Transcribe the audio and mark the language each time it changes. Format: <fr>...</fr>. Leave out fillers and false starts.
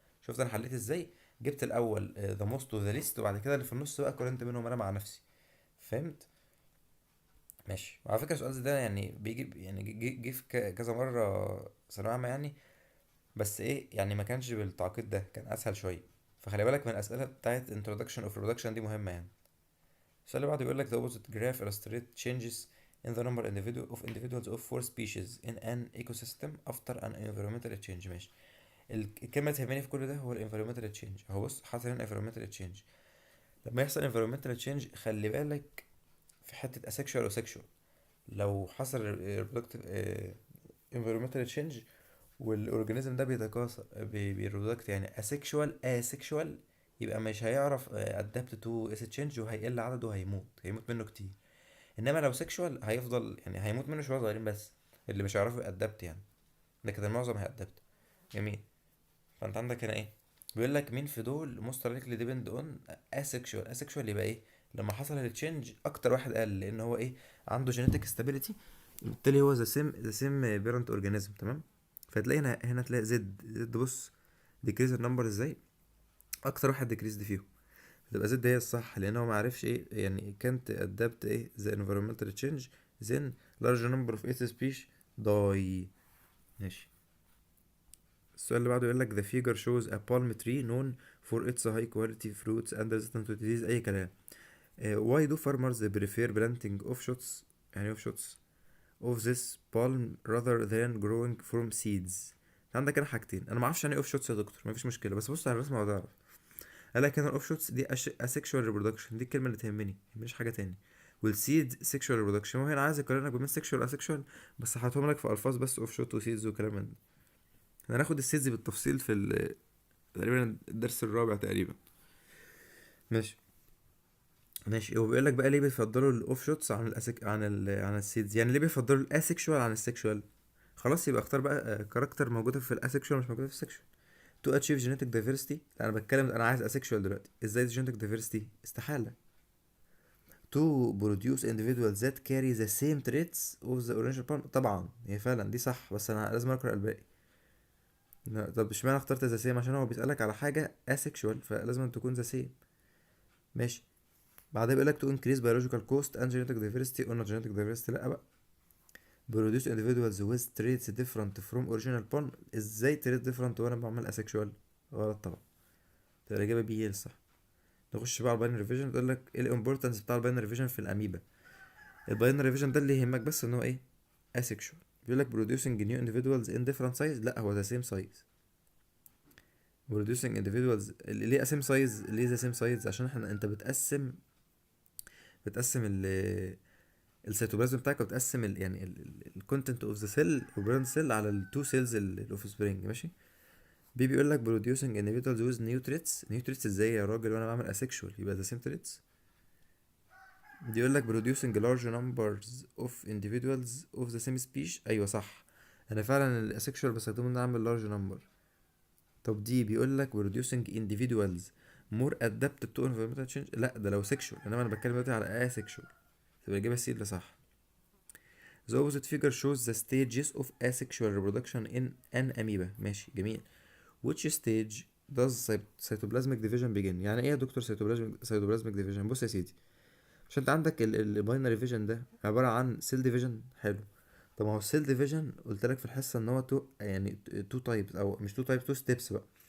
<ar>شفت انا حليت ازاي؟ جبت الاول ذا موست وذا ليست، وبعد كده اللي في النص بقى قارنت بينهم انا مع نفسي. فهمت؟ ماشي. وعلى فكره السؤال ده يعني بيجي، يعني جه في كذا مره ثانويه عامه يعني، بس ايه يعني ما كانش بالتعقيد ده، كان اسهل شويه. فخلي بالك من الاسئله بتاعت introduction of reproduction دي مهمه يعني. السؤال اللي بعده بيقول لك</ar> <en>the opposite graph illustrates changes in the number of individuals of four species in an ecosystem after an environmental change.</en> <ar>ماشي. الكلمة اللي تهمني في كل ده هو ال environmental change. اهو بص، حصل هنا environmental change. لما يحصل environmental change خلي بالك في حتة asexual و sexual. لو حصل reproductive environmental change والاورجانيزم ده بيتكاثر بيرودكت يعني اسexual يبقى مش هيعرف ادابت تو اس تشينج، وهيقل عدده هيموت منه كتير. انما لو سيكشوال هيفضل يعني هيموت منه شويه صغيرين بس، اللي مش هيعرفوا يأدبت يعني، لكن المعظم هيأدبت. جميل. فانت عندك هنا ايه؟ بيقول لك مين في دول</ar> <en>most likely depend on asexual</en> <ar>يبقى ايه؟ لما حصل التشينج اكتر واحد قال، لان هو ايه؟ عنده genetic stability، بالتالي هو the same parent organism. تمام. فتلاقي هنا تلاقي زد بص decrease النمبر ازاي، اكتر واحد decrease دي فيهم تبقى زد هي الصح، لان هو ما عرفش ايه يعني كانت adapt ايه the environmental change</ar> <en>then large number of its species die.</en> <ar>ماشي.</ar> <en>السؤال اللي بعده يقول لك the figure shows a palm tree known for its high quality fruits and resistant to disease.</en> <ar>اي كلام.</ar> <en>why do farmers prefer planting offshoots</en> <ar>يعني</ar> <en>offshoots of this palm rather than growing from seeds؟</en> <ar>عندك هنا حاجتين، انا ما اعرفش يعني ايه offshoots يا دكتور، مفيش مشكله، بس بص على الرسمه وهتعرف. قال لك هنا الاوفشوتس دي asexual reproduction، دي الكلمه اللي تهمني مش حاجه تاني. والسيد sexual reproduction، هو هنا عايز يقارنك بين sexual و asexual، بس حاطهم لك في الفاظ بس اوفشوت وسيدز وكلام من ده. هناخد السيدز بالتفصيل في تقريبا الدرس الرابع تقريبا. ماشي. ماشي. هو بيقول لك بقى ليه بيفضلوا الاوف شوتس عن عن السيدز، يعني ليه بيفضلوا الاسexual عن السexual؟ خلاص يبقى اختار بقى كاركتر موجوده في الاسexual مش موجوده في السexual.</ar> <en>to achieve genetic diversity،</en> <ar>لا انا بتكلم انا عايز asexual دلوقتي، ازاي genetic diversity؟ استحاله.</ar> <en>to produce individuals that carry the same traits of the original parent،</en> <ar>طبعا هي فعلا دي صح، بس انا لازم اقرا الباقي. طب اشمعنى اخترت ذا سيم؟ عشان هو بيسألك على حاجة asexual فلازم أن تكون ذا سيم. ماشي. بعدها بيقول لك</ar> <en>to increase biological cost and genetic diversity or not genetic diversity،</en> <ar>لا بقى.</ar> <en>produce individuals with traits different from original pawn،</en> <ar>ازاي traits different وانا بعمل asexual؟ غلط طبعا، تبقى الإجابة بي هي الصح. نخش بقى على الباينري ريفيجن. تقول لك ايه الامبورتنس بتاع الباينري ريفيجن في الاميبا؟ الباينري ريفيجن ده اللي يهمك بس ان هو ايه؟ asexual.</ar> <en>بيقول لك producing new individuals in different size،</en> <ar>لا هو</ar> <en>the same size.</en> <ar>producing individuals ليه same size؟ ليه the same size؟ عشان انت بتقسم السيتوبلازم بتاعك، وبتقسم يعني الكونتنت اوف ذا سيل وبرين سيل على التو سيلز الاوف سبرينج. ماشي. بيقول لك</ar> <en>producing individuals with new traits.</en> <ar>new traits ازاي يا راجل وانا بعمل asexual؟ يبقى the same traits. بيقول لك</ar> <en>producing large numbers of individuals of the same species،</en> <ar>ايوه صح، انا فعلا الاسexual بستخدمه ان انا اعمل large number. طب دي بيقول لك</ar> <en>producing individuals more adapted to environmental change،</en> <ar>لا ده لو sexual، انما انا بتكلم دلوقتي على asexual، تبقى الاجابه سي اللي صح.</ar> <en>The opposite figure shows the stages of asexual reproduction in an amoeba.</en> <ar>ماشي جميل.</ar> <en>Which stage does cytoplasmic division begin؟</en> <ar>يعني ايه يا دكتور cytoplasmic division؟ بص يا سيدي، عشان انت عندك الباينري فيجن ده عبارة عن سيل ديفيجن. حلو. طب ما هو السيل ديفيجن قلت لك في الحصة ان هو يعني تو تايبس، او مش تو تايبس، تو ستيبس بقى.</ar>